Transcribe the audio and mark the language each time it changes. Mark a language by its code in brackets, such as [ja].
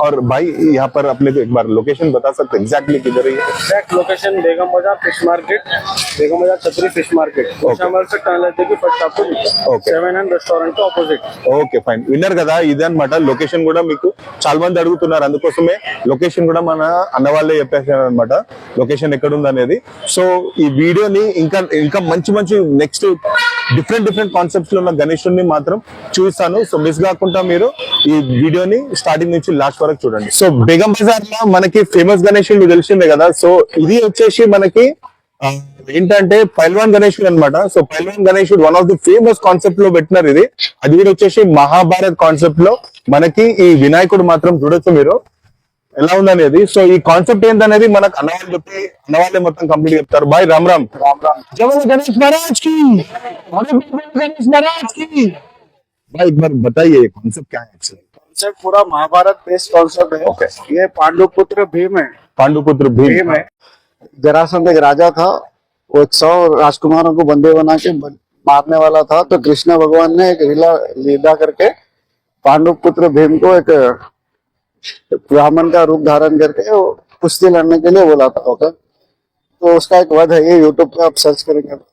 [hi] और भाई यहाँ पर अपने को एक बार लोकेशन बता सकते एग्जैक्टली किधर है ये? एग्जैक्ट लोकेशन बेगम बाजार फिश मार्केट बेगम बाजार छतरी फिश मार्केट शामल से टर्न लेते कि फर्स्ट आपको [en] Okay. [hi] 7 रेस्टोरेंट के ऑपोजिट [te] ఓకే ఫైన్ విన్నర్ కదా ఇదే అనమాట లొకేషన్ కూడా మీకు చాలా మంది అడుగుతున్నారు అందుకోసమే లొకేషన్ కూడా మన అన్న వాళ్ళే చెప్పేసారు అనమాట లొకేషన్ ఎక్కడ ఉంది అనేది సో ఈ వీడియోని ఇంకా మంచి నెక్స్ట్ డిఫరెంట్ కాన్సెప్ట్స్ లో ఉన్న గణేశుడిని మాత్రం చూస్తాను సో మిస్ కాకుండా మీరు ఈ వీడియోని స్టార్టింగ్ నుంచి లాస్ట్ వరకు చూడండి సో బేగం బజార్ లో మనకి ఫేమస్ గణేశుడు తెలిసిందే కదా సో ఇది వచ్చేసి మనకి ఏంటంటే పైల్వాన్ గణేశుడు అన్నమాట సో పైల్వాన్ గణేశుడు one of the famous concept లో పెట్టినారు ఇది అది కూడా వచ్చేసి మహాభారత్ కాన్సెప్ట్ లో మనకి ఈ వినాయకుడు మాత్రం చూడొచ్చు మీరు ఎలా ఉందనేది సో ఈ కాన్సెప్ట్ ఏంటనేది మనకు అన్నవాళ్ళే మొత్తం కంప్లీట్ చెప్తారు బాయ్ రామ్ రామ్ జై గణేష్ [hi] महाराज की गणेश महाराज की भाई एक बार बताइए ये कॉन्सेप्ट क्या है एक्चुअली कॉन्सेप्ट पूरा महाभारत बेस्ड कॉन्सेप्ट है [en] Okay. [hi] ये पांडुपुत्र भीम है पांडुपुत्र भीम है जरासंध एक राजा था वो 100 राजकुमारों को बंदे बना के मारने वाला था तो कृष्ण भगवान ने एक लीला करके पांडुपुत्र भीम को एक ब्राह्मण का रूप धारण करके वो कुश्ती लड़ने के लिए बोला था ओके तो उसका एक वध है ये यूट्यूब पे आप सर्च करेंगे